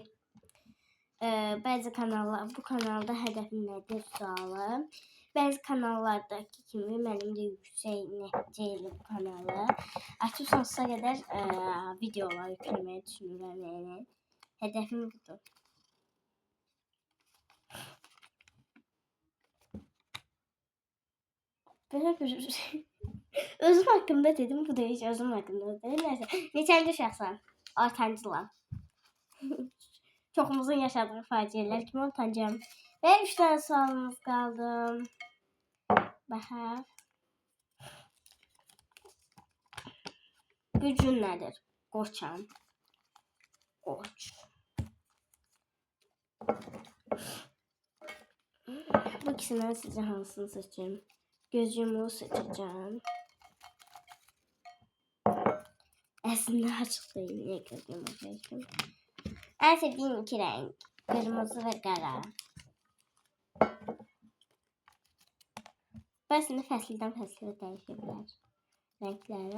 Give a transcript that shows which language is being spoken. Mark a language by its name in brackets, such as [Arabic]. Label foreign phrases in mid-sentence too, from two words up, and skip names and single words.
[Azerbaijani] Bu kanalda hədəfin nədir sualı. Bəzi kanallardakı kimi mənim də yüksək nəticəli bu kanalı açıb sonsuza qədər videolar yükləməyi düşünürəm yəni. Hədəfim budur. [Turkish] Böyle bir özüm hakkında dedim, bu da hiç özüm hakkında değil. Neyse, [Azerbaijani] neçənci şəxsən? Ortancılam. Çoxumuzun yaşadığı faciələr kimi ortancıyam. Və 3 tane sualımız qaldı. Baxaq. Gücün nədir? Qoçam. Qoç. Bu ikisindən sizə hansını seçeyim? [Turkish] Gözümü seçeceğim. Aslında açık değil. Niye gözümü seçtim? En sevdiğim iki renk. Kırmızı ve kara. [Azerbaijani] Aslında fəsildən fəsilə dəyişirlər renkləri.